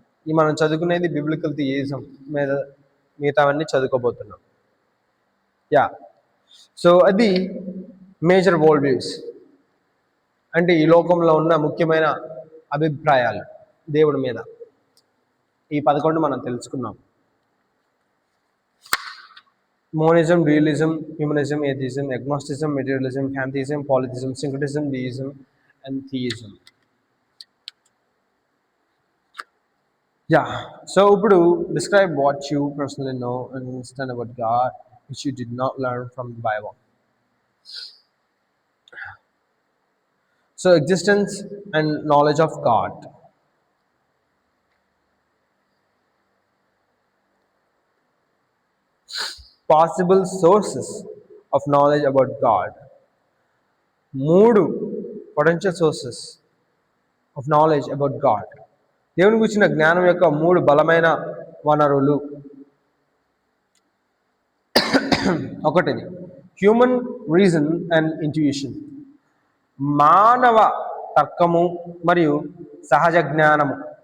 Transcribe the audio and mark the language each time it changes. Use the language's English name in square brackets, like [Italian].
[Telugu] ఈ మనం చదువుకునేది బిబ్లికల్ థియిజం మీద, మిగతావన్నీ చదువుకోబోతున్నాం. సో అది మేజర్ వరల్డ్ వ్యూస్, అంటే ఈ లోకంలో ఉన్న ముఖ్యమైన అభిప్రాయాలు దేవుడి మీద. ఈ 11 మనం తెలుసుకున్నాం. [English] Monism, dualism, humanism, atheism, agnosticism, materialism, pantheism, polytheism, syncretism, deism, and theism. So ఇప్పుడు describe what you personally know and understand about God which you did not learn from the Bible. So existence and knowledge of God. Possible sources of knowledge about God. 3 potential sources of knowledge about God. [Telugu] దేవుని గురించిన జ్ఞానం యొక్క 3 బలమైన వనరులు. ఒకటిది human reason and intuition, మానవ తర్కము మరియు సహజ జ్ఞానము.